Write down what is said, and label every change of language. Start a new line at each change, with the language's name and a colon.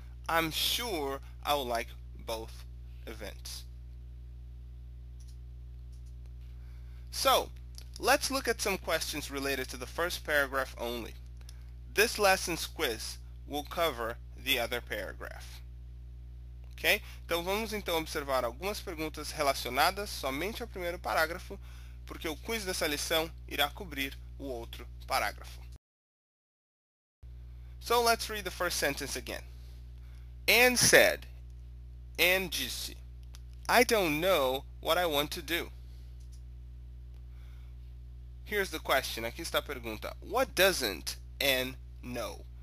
English: I'm sure I will like both events. So, let's look at some questions related to the first paragraph only. This lesson's quiz will cover the other paragraph. Ok?
Portuguese: Então vamos então observar algumas perguntas relacionadas somente ao primeiro parágrafo, porque o quiz dessa lição irá cobrir o outro parágrafo.
English: So let's read the first sentence again. Anne said,
Portuguese: Anne disse,
English: I don't know what I want to do. Here's the question.
Portuguese: Aqui está a pergunta.
English: What doesn't Anne know?